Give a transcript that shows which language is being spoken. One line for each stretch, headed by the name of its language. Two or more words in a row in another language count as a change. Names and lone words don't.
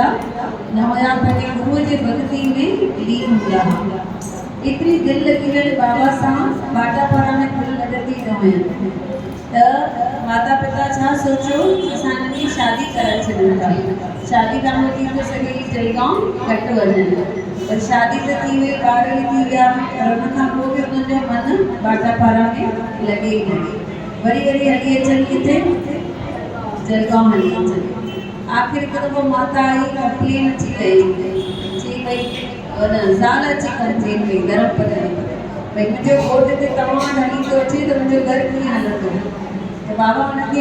Sindhi: न हुया पंहिंजे गुरूअ जे भक्ति में लीन हूंदा हुआ एतिरी दिलि लॻी वई बाबा सां बाटा पारा में दिलि लॻंदी न हुयनि त माता पिता छा सोचियो असां हिननि जी शादी कराए छॾूं था शादी कान थी थो सघे जलगांव घटि वञनि पर शादी त थी वई ॿार बि थी विया पर हुन खां पोइ बि हुननि जो मन बाटा पारा में लॻे ई न वरी हली अचनि किथे जलगांव हली अचनि आख़िर हिकु दफ़ो माता आई कंप्लेन अची कई चई भई ज़ाल अची कंप्लेन कई गरम पदे भई मुंहिंजो घोट ते तव्हां हली थो अचे त मुंहिंजो घर कीअं हलंदो त बाबा हुनखे